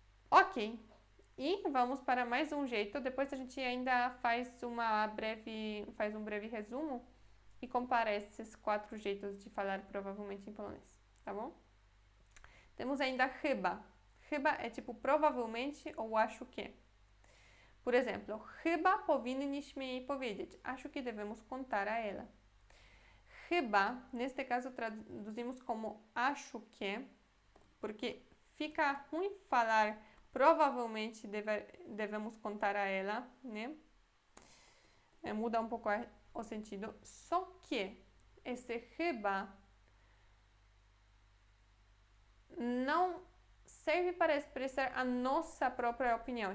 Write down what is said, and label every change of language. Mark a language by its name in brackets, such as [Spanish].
[Portuguese] Ok, e vamos para mais um jeito. Depois a gente ainda faz um breve resumo e compara esses 4 jeitos de falar provavelmente em polonês, tá bom? Temos ainda chyba. Chyba é tipo provavelmente ou acho que. Por exemplo, [Polish] chyba powinniśmy jej powiedzieć. [Portuguese] Acho que devemos contar a ela. Chyba, neste caso, traduzimos como acho que, porque fica ruim falar provavelmente devemos contar a ela, né? Muda um pouco o sentido. Só que esse chyba não serve para expressar a nossa própria opinião.